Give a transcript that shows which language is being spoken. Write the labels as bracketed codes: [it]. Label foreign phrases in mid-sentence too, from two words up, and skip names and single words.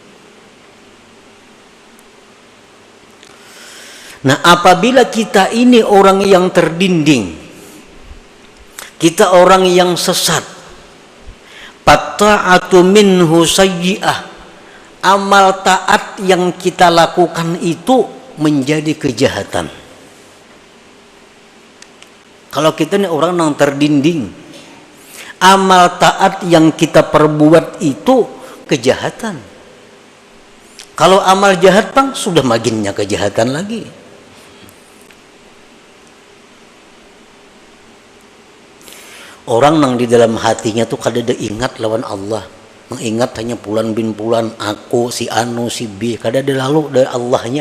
[id] Nah, apabila kita ini orang yang terdinding, kita orang yang sesat, [ar] fatta'atu minhu sayyi'ah, [id] amal taat yang kita lakukan itu menjadi kejahatan. Kalau kita ini orang yang terdinding, amal taat yang kita perbuat itu kejahatan. Kalau amal jahat bang, sudah maginnya kejahatan lagi. Orang yang di dalam hatinya tuh kada ingat lawan Allah, mengingat hanya pulan bin pulan, aku si anu si B, kada ada lalu dari Allahnya.